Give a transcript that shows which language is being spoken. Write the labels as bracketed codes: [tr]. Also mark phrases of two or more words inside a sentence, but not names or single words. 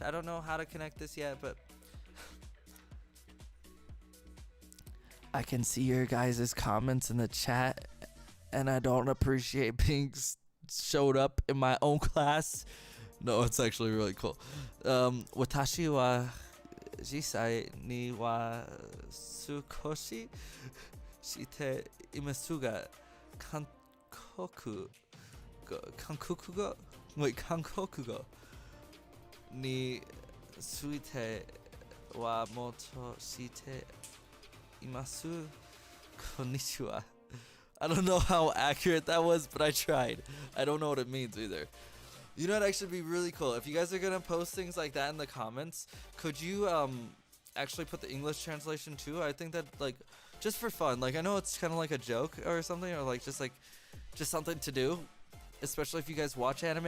[en] I don't know how to connect this yet, but I can see your guys' comments in the chat, and I don't appreciate being showed up in my own class. No, it's actually really cool. [ja] 私は実際には少ししていますが韓国が Wait, 韓国語についてはもとしています. Konnichiwa. [en] I don't know how accurate that was, but I tried. I don't know what it means either. You know, it'd actually be really cool if you guys are gonna post things like that in the comments. Could you actually put the English translation too? I think that, like, just for fun. Like, I know it's kind of like a joke or something, or like just something to do, especially if you guys watch anime.